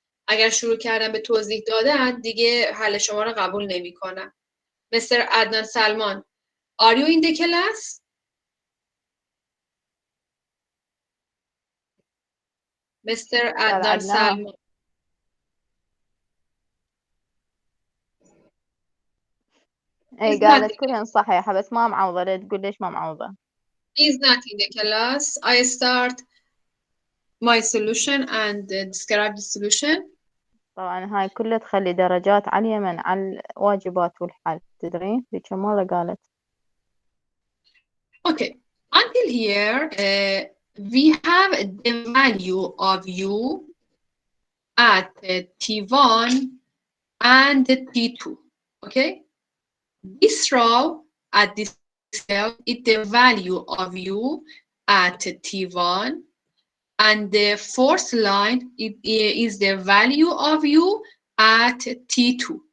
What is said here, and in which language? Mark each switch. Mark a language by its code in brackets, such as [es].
[fa] اگر شروع کردم به توضیح دادن دیگه حل شما رو قبول نمی کنم. [en] Mr. Adnan Salman, are you in the class? Mr. Adnan Salman. [ar] اي قالت كلهن صحيحة بس ما معوضة تقول ليش ما معوضة. [en] He's not in the class. I start my solution and describe the solution. [ar] طبعا هاي كلها تخلي درجات عالية من على الواجبات والحل. تدرين في كم مرة قالت. [en] Okay, until here, we have the value of u at t1 and t2. Okay, this row at this cell is the value of u at t1, and the fourth line is the value of u at t2.